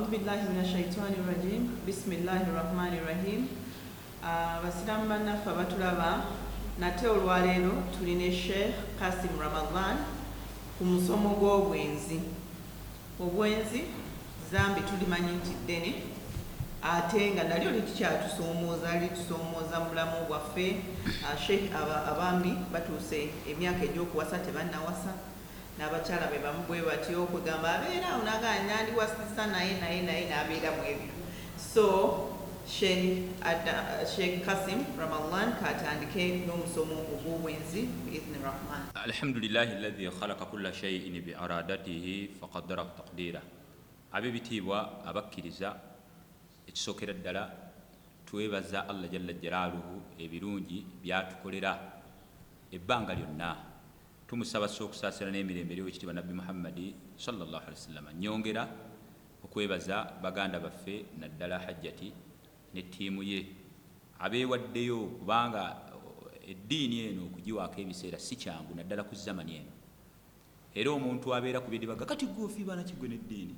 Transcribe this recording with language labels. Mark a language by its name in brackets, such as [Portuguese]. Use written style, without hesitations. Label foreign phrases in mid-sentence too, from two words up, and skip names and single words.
[Arabic] بالله من الشيطان الرجيم. بسم الله الرحمن الرحيم. [Ganda] Abasiramu bannaffe abatulaba, nate olwaleero tuline Sheikh Kasim Ramadan ku musomo gw'obwenzi. Obwenzi zambi tulimanyi nti ddene, ate nga nalyo litusomooza mu bulamu bwaffe. Sheikh abaami batuuse emyaka egy'okuwasa tebannawasa, n'abakyala be bamu bwe batyo okugamba abeera awo nagamba nandiwasisa naye n'abeera mu ebyo. So Sheikh Kasim Ramadan katandike n'omusomo ogw'obwenzi [Arabic] بإذن الرحمن. الحمد لله الذي خلق كل شيء بإرادته فقدر تقديرا. [Ganda] Ab'ebitiibwa abakkiriza, ekisookera ddala twebaza Allah [Arabic] جل جلاله [Ganda] ebirungi byatukolera ebbanga lyonna. Tumusaba okusaasira n'emirembe ly'Oweekitiibwa Nabbi Muhammadi [Arabic] صلى الله عليه وسلم. [Ganda] Nyongera okwebaza baganda baffe naddala Hajjati ne ttiimu ye abeewaddeyo, kubanga eddiini eno okugiwaako ebiseera si kyangu naddala ku zamani eno, era omuntu abeera ku byedibaga kati gwe ofiiba nakigwe n'eddiini.